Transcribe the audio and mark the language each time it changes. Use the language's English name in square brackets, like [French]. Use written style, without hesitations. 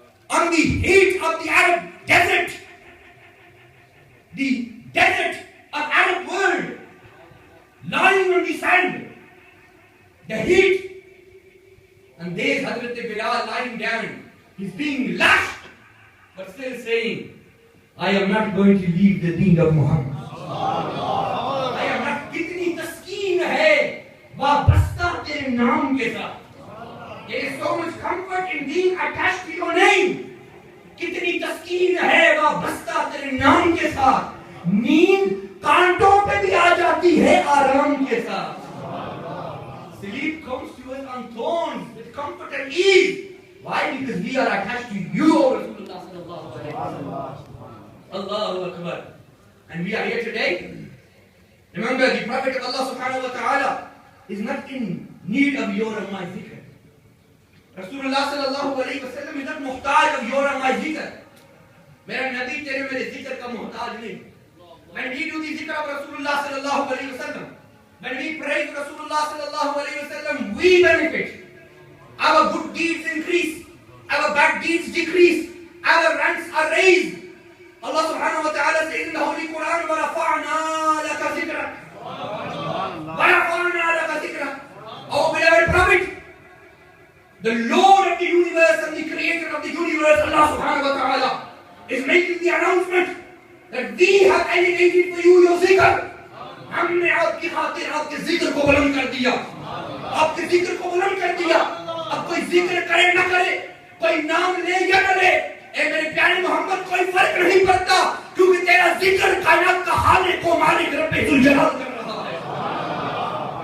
[English] On the heat of the Arab desert. The desert of Arab world. Lying on the sand. The heat. And there's Hazrat Bilal lying down. He's being lashed. But still saying, I am not going to leave the deen of Muhammad. I am not. [Hindi] कितनी तस्कीन है वाबस्ता तेरे नाम के साथ. [English] There is so much comfort in being attached to your name. [Hindi] कितनी तस्कीन है वाबस्ता तेरे नाम के साथ. नींद कांटों पे भी आ जाती है आराम के साथ. [English] Sleep comes to us on thorns with comfort and ease. Why? Because we are attached to you, Rasulullah sallallahu alaihi wasallam. Allahu Akbar. And we are here today. Remember, the Prophet of Allah subhanahu wa ta'ala is not in need of your and my zikr. Rasulullah sallallahu alaihi wasallam is not muhtaj of your and my zikr. [Hindi] Mera Nabi tere mere zikr ka muhtaj nahi. [English] When we do the zikr of Rasulullah sallallahu alaihi wasallam, when we praise Rasulullah sallallahu alaihi wasallam, we benefit. Our good deeds increase. Our bad deeds decrease. Our ranks are raised. Allah subhanahu wa ta'ala says in the Holy Quran, [Arabic] وَرَفَعْنَا لَكَ ذِكْرَكَ وَرَفَعْنَا لَكَ ذِكْرَكَ. [English] Oh beloved Prophet, the Lord of the universe and the Creator of the universe, Allah subhanahu wa ta'ala, is making the announcement that we have elevated for you your zikr. [Hindi] हमने आपकी खातिर आपके जिक्र को बुलंद कर दिया. आपके जिक्र को बुलंद कर दिया. अब कोई जिक्र करे ना करे, कोई नाम ले या ना ले, ए मेरे प्यारे मोहम्मद, कोई फर्क नहीं पड़ता, क्योंकि तेरा जिक्र कायनात का खालिक को मालिक रब्बे जुल जलाल कर रहा है.